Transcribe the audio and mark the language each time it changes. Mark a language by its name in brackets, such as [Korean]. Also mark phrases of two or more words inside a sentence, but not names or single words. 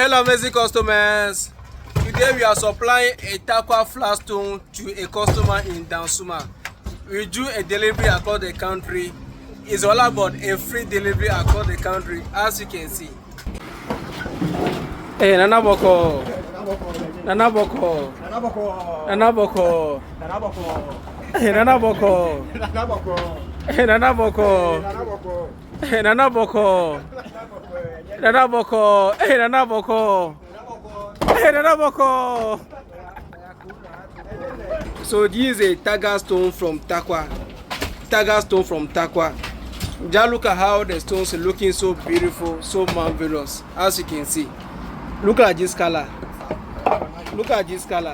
[English] Hello, amazing customers. Today we are supplying a Takwa flat stone to a customer in Dansuma. We do a delivery across the country. It's all about a free delivery across the country, as you can see. Hey, Nana Boko. Nana Boko. Nana Boko. Nana Boko. Nana Boko. Hey, Nana Boko. Nana Boko. Hey, Nana Boko. Hey, Nana Boko. Nana Boko. Hey, Nana Boko. Hey, Nana Boko. So this is a Taga stone from Takwa. Taga stone from Takwa. Just look at how the stones are looking so beautiful, so marvelous, as you can see. Look at this color. Look at this color.